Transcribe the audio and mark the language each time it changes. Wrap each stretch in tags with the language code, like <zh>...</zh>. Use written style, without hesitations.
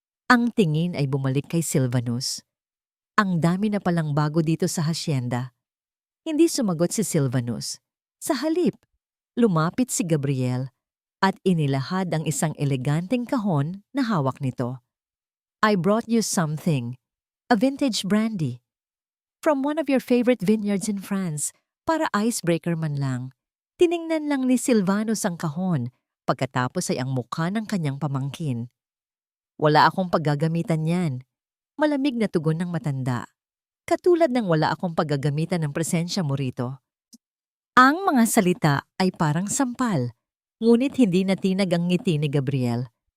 <tl>Ang tingin ay bumalik kay Silvanus. Ang dami na palang bago dito sa hasyenda. Hindi sumagot si Silvanus. Sa halip, lumapit si Gabriel at inilahad ang isang eleganteng kahon na hawak nito.</tl> <en>I brought you something, a vintage brandy, from one of your favorite vineyards in France,</en> <tl>para icebreaker man lang. Tiningnan lang ni Silvanus ang kahon, pagkatapos ay ang mukha ng kanyang pamangkin. Wala akong paggagamitan yan. Malamig na tugon ng matanda. Katulad ng wala akong paggagamitan ng presensya mo rito. Ang mga salita ay parang sampal, ngunit hindi natinag ang ngiti ni Gabriel.</tl>